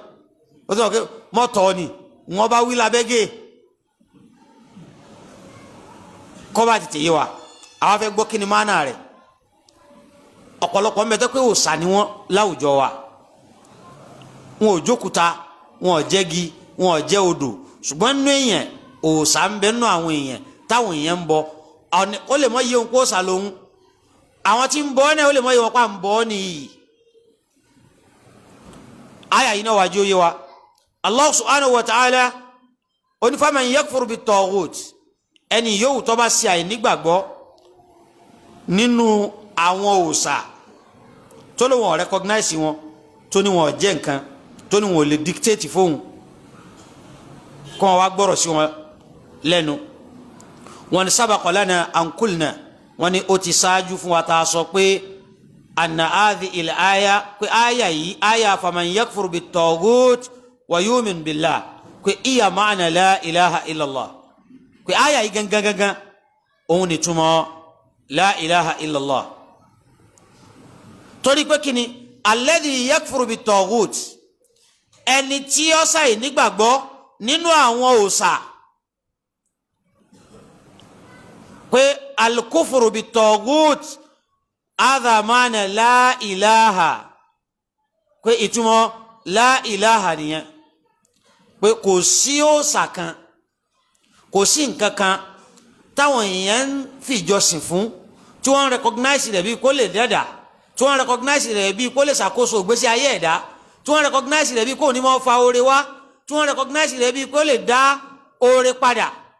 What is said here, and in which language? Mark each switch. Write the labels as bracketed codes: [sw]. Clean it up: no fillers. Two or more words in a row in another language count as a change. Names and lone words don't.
[yo] ó ti mọ̀ pé mọ́tọ́ ni wọ́n bá wí lábẹ́gẹ́ kọ́ bá tètè yé wa àwọn fẹ́ gbọ́ kí ni máa rẹ̀ ọ̀pọ̀lọpọ̀ ń bẹ tó pé òòṣà ni wọ́n láwùjọ wa wọn ò jókúta wọn ò jẹ́gi wọn ò jẹ́ odò ṣùgbọ́n nínú èèyàn òòṣà ń bẹ nínú àwọn èèyàn táwọn èèyàn ń bọ ó lè mọ iye òun kó òòṣà lòun àwọn tí ń bọ náà ó lè mọ iye wọn pa ń bọ nìyí. àyà yìí náà wàá jó yé wa [ar] الله سبحانه وتعالى [yo] onífàmà [ar] يكفر بالطاغوت [yo] ẹni yòówù tó bá ṣe àìnígbàgbọ́ nínú àwọn òòṣà tó ló wọn recognize wọn tó ní wọn jẹ́ nǹkan tó ní wọn lè dictate fóun kó wọn wá gbọ́rọ̀ sí wọn lẹ́nu wọn ni [ar] سبق لنا أن قلنا [yo] wọn ni ó ti ṣáájú fún wa tá a sọ pé [ar] أن هذه الآية [yo] pé aya yìí aya [ar] فمن يكفر بالطاغوت ويؤمن بالله [yo] pé [ar] هي معنى لا إله إلا الله [yo] pé aya yìí gangan òun ni túmọ̀ [ar] لا إله إلا الله [yo] torí pé kíni [ar] الذي يكفر بالطاغوت [yo] ẹni tí ó ṣàì nígbàgbọ́ nínú àwọn òòṣà pé [ar] الكفر بالطاغوت هذا معنى لا [yo] ilaha pé ìtumọ̀ [ar] لا إله [yo] nìyẹn pé kò sí òòṣà kan kò sí nǹkan kan táwọn èèyàn ń fìjọsìn fún tí wọ́n recognize rẹ̀ bí kó lè dẹ́dà tí wọ́n recognize rẹ̀ bí kó lè ṣàkóso ìgbésí ayé ẹ̀dá tí wọ́n recognize rẹ̀ bí kó ní mọ́ fa oore wá tí wọ́n recognize rẹ̀ bí kó lè dá oore padà